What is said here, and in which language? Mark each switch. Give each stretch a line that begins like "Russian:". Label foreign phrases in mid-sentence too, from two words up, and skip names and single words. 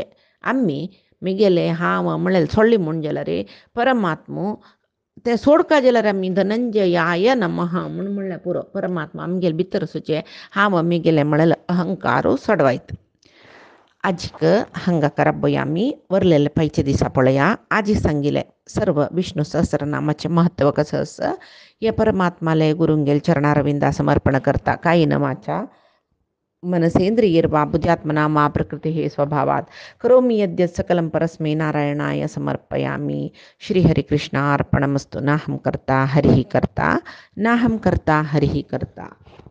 Konkani: आमी मिगेले हांव म्हळ्यार सोडली म्हूण जाल्यार परमात्मो ते सोडका जाल्यार आमी
Sanskrit: धनंजयाय नमः
Konkani: म्हूण म्हणल्यार पुरो परमात्मा आमगेले भितर आसूचे हांव मिगेले म्हळ्यार अहंकारू सोडवायत. आजीक हांगा करप आमी वरलेले पयचे दिसा पळया आजी सांगिले सर्व विष्णू सहस्रनामाचे महत्व कसं आसा हे परमात्माले गुरुंगेल चरणारविंदा समर्पण करता
Sanskrit: कायेन वाचा मनसेंद्रियर्वा बुद्ध्यात्मना मा प्रकृतिः स्वभावात् करोमि यद्यत् सकलं परस्मै नारायणाय समर्पयामि. श्रीहरिकृष्णार्पणमस्तु. नाहं कर्ता हरिः कर्ता नाहं कर्ता हरिः कर्ता.